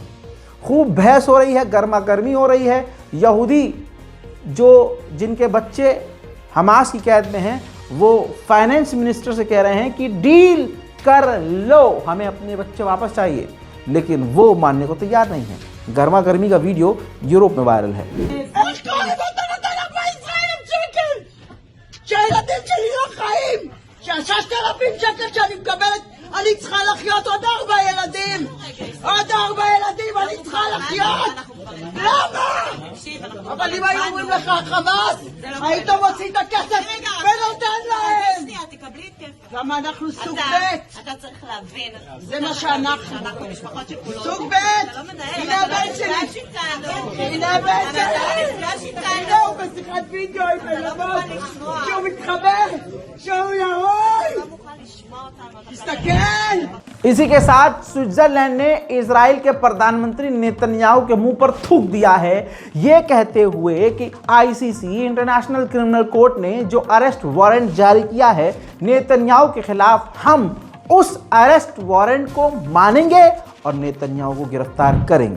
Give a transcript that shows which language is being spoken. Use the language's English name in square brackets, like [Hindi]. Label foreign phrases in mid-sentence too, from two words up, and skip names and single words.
[Hindi] खूब बहस हो रही है, गर्मा गर्मी हो रही है। यहूदी जिनके बच्चे हमास की कैद में हैं, वो [English] finance minister [Hindi] से कह रहे हैं कि डील कर लो, हमें अपने बच्चे वापस चाहिए, लेकिन वो मानने को तैयार नहीं है। गर्मा गर्मी का वीडियो यूरोप में वायरल है। [Hebrew] שהילדים שלי לא חיים! שה6,000 שקל שאני מקבלת, אני צריכה לחיות עוד 4 ילדים! עוד 4 ילדים אני צריכה לחיות! למה? אבל אם היו אומרים לך חמאס, היית מוציא את הכסף ונותן להם! שנייה, תקבלי את כסף. למה אנחנו סוג ב'? אתה צריך להבין. זה מה שאנחנו. אנחנו משפחות שכולות. סוג ב'! אתה לא מנהל. הנה הבן שלי! הנה הבן שלי! הנה הוא בשיחת וידאו עם בלבות! שהוא מתחבר! שהוא ירוי! तस्तेकन। [Hindi] इसी के साथ स्विट्जरलैंड ने इजराइल के प्रधानमंत्री नेतन्याहू के मुंह पर थूक दिया है, ये कहते हुए कि आईसीसी [English] International Criminal Court [Hindi] ने जो [English] arrest warrant [Hindi] जारी किया है नेतन्याहू के खिलाफ, हम उस [English] arrest warrant [Hindi] को मानेंगे और नेतन्याहू को गिरफ्तार करेंगे।